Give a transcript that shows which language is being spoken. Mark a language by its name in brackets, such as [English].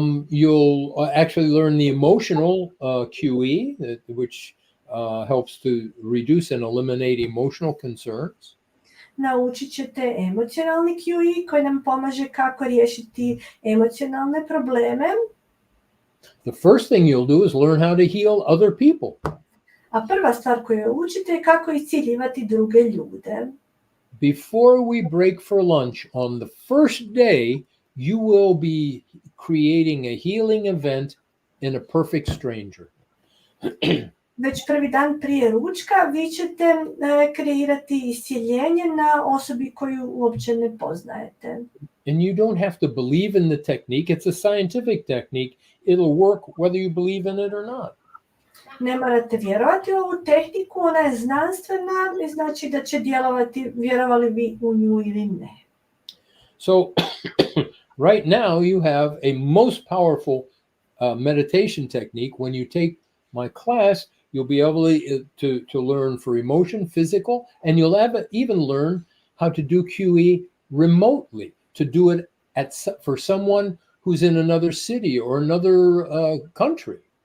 [English] You'll actually learn the emotional QE, which helps to reduce and eliminate emotional concerns. [Croatian] Naučit ćete emocionalni QE koji nam pomaže kako riješiti emocionalne probleme. [English] The first thing you'll do is learn how to heal other people. [Croatian] A prva stvar koju učite je kako isciljivati druge ljude. [English] Before we break for lunch on the first day, you will be creating a healing event in a perfect stranger. [Croatian] Već prvi dan prije ručka vi ćete kreirati iscjeljenje na osobi koju uopće ne poznajete. [English] And you don't have to believe in the technique. It's a scientific technique. It'll work whether you believe in it or not. [Croatian] Ne morate vjerovati u ovu tehniku, ona je znanstvena i znači da će djelovati vjerovali vi u nju ili ne. [English] So right now you have a most powerful meditation technique. When you take my class, you'll be able to learn for emotion, physical, and you'll even learn how to do QE remotely, to do it for someone who's in another city or another country.